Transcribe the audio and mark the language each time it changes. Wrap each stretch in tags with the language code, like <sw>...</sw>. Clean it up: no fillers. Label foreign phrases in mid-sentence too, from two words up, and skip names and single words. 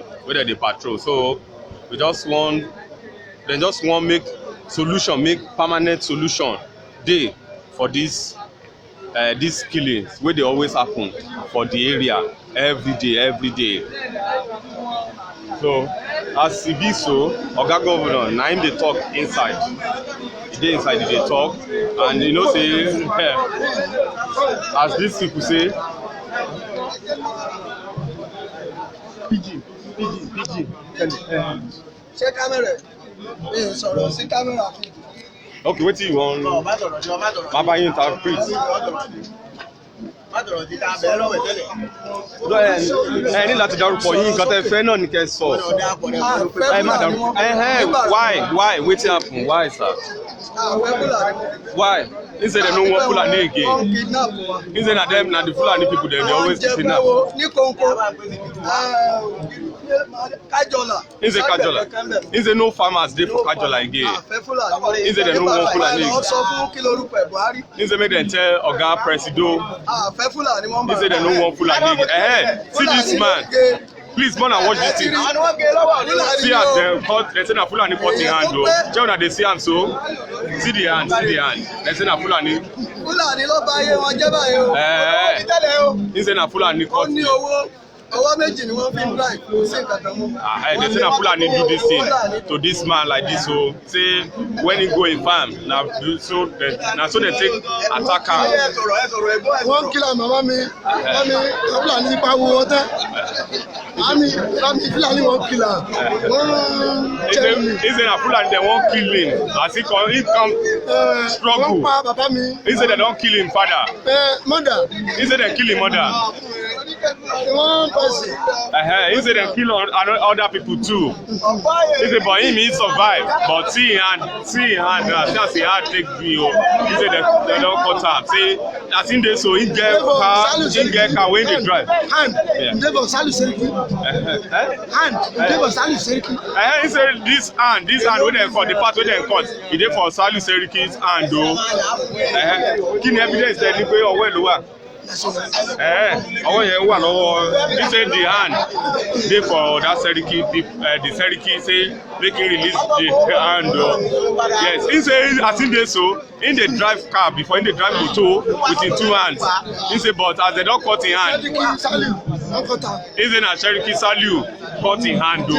<pcm>So we just want make permanent solution dey for these killings wey dey always happen for the area every day. So as e be so, oga governor na him dey talk inside. E dey inside, e dey talk, and you know say as these people say PG.</pcm> <yo>Ṣé kámẹ́rà ẹ̀ sọ̀rọ̀ sí kámẹ́rà fún?</yo> <pcm>Okay, wetin you wan? Baba you interpret.</pcm> <yo>Ẹ ní láti dárúkọ yín, nǹkan tẹ́ fẹ́ náà ní kẹ́ sọ. Ẹ má dárúkọ.</yo> <pcm>Why? Wetin happen? Why, sir? Why? He say dem no want Fulani again. He say na the Fulani people dem dey always kidnap. He say Kajola. He say no farmers dey for Kajola again. He say dem no want Fulani again. He say make dem tell Oga Presido. He say dem no want Fulani again. See this man. Please, man, and watch this thing. See as dem cut, dem say na Fulani cut him hand o. Shey una dey see am so? See the hand, see the hand. Dem say na Fulani.</pcm> <yo>Fulani ló bá ayé wọn jẹ́ báyìí o.</yo> <pcm>He say na Fulani cut.</pcm> <yo>Ó ní owó méjì ni wọ́n fi ń drive kò sí nǹkan kan mọ́.</yo> <pcm>Dem say na Fulani do this thing to this man like this o. Say when he go in farm, na so dem take attack am.</pcm> <yo>Wọ́n kìlọ̀ màmá mi, Fulani pa wo wọn tán. Màmí Fulani wọ́n kìlọ̀, wọ́n jẹ́ mi.</yo> <pcm>He say na Fulani dem wan kill him as he come struggle.</pcm> <yo>Wọ́n pa bàbá mi.</yo> <pcm>He say dem don kill him father. Mother. He say dem kill him mother. One person. He say dem kill other people too. He say but him he survive, but see him hand now, see as him hand take be o. He say dem don cut am. Say as him dey so him get car wey him dey drive. Hand. Dey for Salu Seriki. Hand. Dey for Salu Seriki. He say this hand wey dem cut, the part wey dem cut, e dey for Salu Seriki's hand o.</pcm> <yo>Kí ni evidence ẹ ní pé ọwọ́ ẹ̀ ló wà? Ọwọ́ yẹn wà lọ́wọ́.</yo> <pcm>He say the hand dey for that Seriki people. The Seriki say make him release the hand o. Yes, he say as him dey so, him dey drive car before him dey drive motor with him two hands. He say but as dem don cut him hand, he say na Seriki Salu cut him hand o.</pcm>